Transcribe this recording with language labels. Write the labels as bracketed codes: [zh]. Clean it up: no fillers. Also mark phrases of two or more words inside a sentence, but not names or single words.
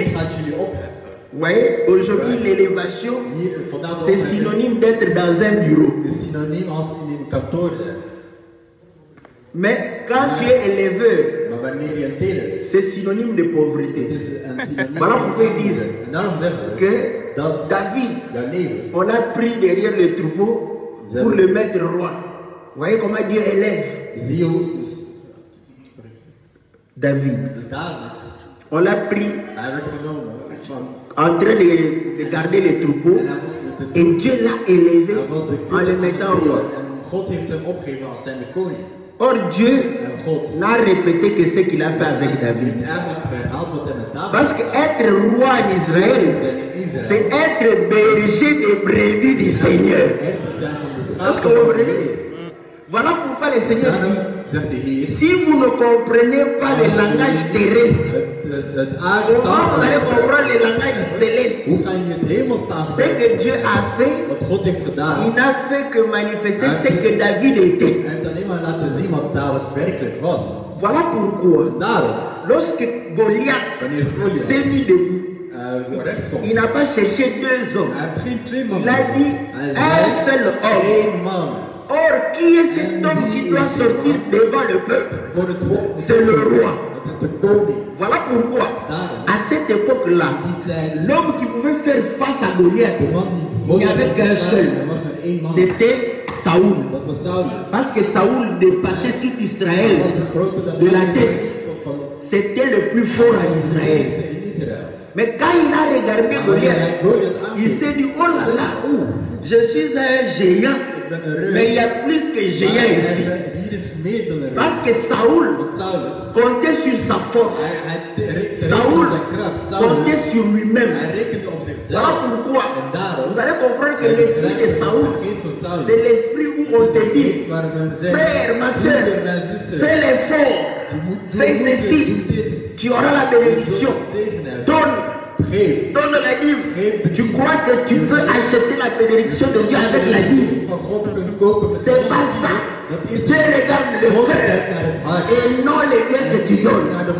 [nl] gaat jullie opheffen. [fr] Vous voyez, aujourd'hui, l'élévation, [nl] Hier, vandaag de [fr] c'est [nl] opheffing [fr] synonyme d'être dans un bureau. [nl] is synoniem als in een kantoor zijn. [fr] Mais quand tu es éleveur, [nl] Maar wanneer je een teler is, [fr] c'est synonyme de [nl] het [fr] pauvreté. [nl] is een synoniem [fr] Voilà [nl] van [fr] pourquoi ils [nl] armoede. [fr] disent [nl] En daarom zeggen ze [fr] que [nl] dat David, jouw leven, [fr] on a pris derrière le troupeau pour le mettre roi. Vous voyez comment Dieu élève [nl] zie je hoe, David. dus David, [fr] On l'a pris [nl] hij werd genomen van, [fr] en train de garder les troupeaux [nl] en hij was de [fr] et Dieu l'a élevé [nl] hij was de [fr] en le [nl] koning [fr] mettant [nl] aan het [fr] roi. [nl] delen. En God heeft hem opgegeven als zijn koning. [fr] Or Dieu [nl] En God [fr] n'a répété que ce qu'il a fait avec [nl] heeft David. eigenlijk herhaald wat hij met David [fr] Parce qu'être roi en Israël, c'est être berger des brebis du Seigneur. [nl] herder zijn van de schapen van de Heer. [fr] Voilà pourquoi le Seigneur [nl] Daarom [fr] dit, [nl] zegt de Heer, [fr] si vous ne comprenez pas le langage terrestre, [nl] het [fr] comment vous allez [nl] aardstaal, [fr] comprendre le langage céleste? [nl] hoe ga je het hemelstaal [fr] Ce que Dieu a fait, [nl] wat God heeft gedaan? [fr] il n'a fait que manifester ce que David était. [nl] Hij heeft alleen maar laten zien wat David werkelijk was. [fr] Voilà pourquoi, [nl] En daarom, [fr] lorsque Goliath [nl] wanneer Goliath [fr] s'est mis debout, [nl] rechts stond, [fr] il n'a pas cherché deux hommes. [nl] hij heeft geen twee man [fr] Il a dit [nl] Hij [fr] un seul [nl] zei [fr] homme. [nl] één man. [fr] Or, qui est cet homme qui doit sortir devant le peuple? [nl] Voor het volk. [fr] C'est le roi. [nl] Dat is de koning. [fr] Voilà pourquoi, [nl] Daarom, [fr] à cette époque-là, [nl] die tijd, [fr] l'homme qui pouvait faire face à Goliath, [nl] de man die [fr] il n'y avait qu'un seul. [nl] er was maar één man. [fr] C'était Saoul. [nl] Dat was Saulus. [fr] Parce que Saoul dépassait tout Israël. [nl] Hij was een grote dan [fr] De la tête. [nl] van [fr] C'était le plus fort en [nl] de Israël. eerste in Israël. [fr] Mais quand il a regardé [nl] Maar wanneer Goliath, hij Goliath [fr] il [nl] aankeek, [fr] s'est dit, oh là là, je suis un géant, [nl] ik ben een reus. [fr] mais il y a plus que [nl] Maar [fr] géant ici. [nl] hier is meer dan een [fr] Parce [nl] reus. [fr] que Saoul [nl] Want Saulus, [fr] comptait sur sa force. [nl] hij rekende Saoul op zijn kracht. Saulus, [fr] comptait sur lui-même. [nl] hij rekende op [fr] Voilà [nl] zichzelf. [fr] pourquoi [nl] En daarom, [fr] vous allez comprendre que [nl] hij [fr] l'esprit de [nl] begrijpt Saoul, de geest van Saulus. [fr] c'est l'esprit où on te dit, [nl] Geest waar men zegt, [fr] frère, ma soeur, [nl] broeder, mijn zuster, [fr] fais l'effort, [nl] je moet [fr] fais [nl] doen, [fr] ceci, [nl] doe dit. [fr] tu auras la bénédiction. Donne, [nl] Geef. [fr] donne la dîme. Tu crois que tu peux acheter la bénédiction de Dieu avec la dîme? C'est pas ça. Dieu regarde le cœur et non les biens que tu donnes.